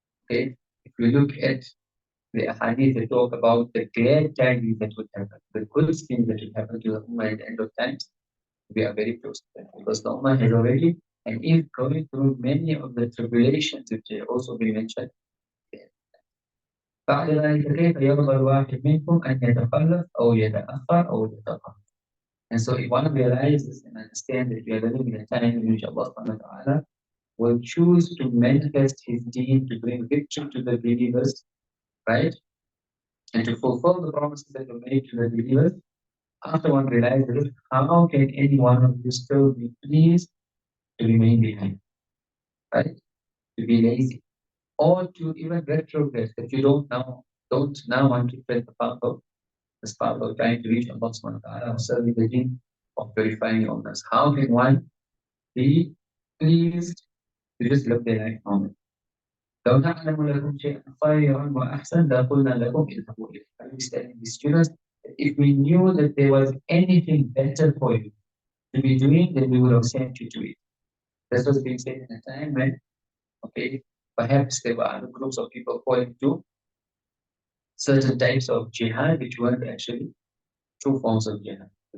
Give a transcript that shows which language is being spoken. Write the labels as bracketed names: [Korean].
[English] Okay, if we look at the hadith that talk about the glad tidings that would happen, the good things that would happen to the Ummah at the end of times, we are very close to that, because the Ummah has already and is going through many of the tribulations which have also been mentioned. [Arabic] بعد ذلك كيف يرضى الواحد منكم أن يتخلف أو يتأخر أو يتأخر. [English] And so if one realizes and understands that we are living in a time in which Allah subhanahu wa ta'ala will choose to manifest His deen to bring victory to the believers, right? And to fulfill the promises that were made to the believers, after one realizes, how can any one of you still be pleased to remain behind, right? To be lazy, or to even retrogress, that you don't now want to tread the path of trying to reach Allah subhanahu wa ta'ala, or serving the deen of purifying your owners. How can one be pleased to just live their life normally? [Arabic] لو نعلم لكم شيئا خيرا وأحسن لقلنا لكم اذهبوا إليه. [English] I was telling the students that if we knew that there was anything better for you to be doing, then we would have sent you to it. This was being said in a time when, okay, perhaps there were other groups of people calling to certain types of jihad which weren't actually true forms of jihad.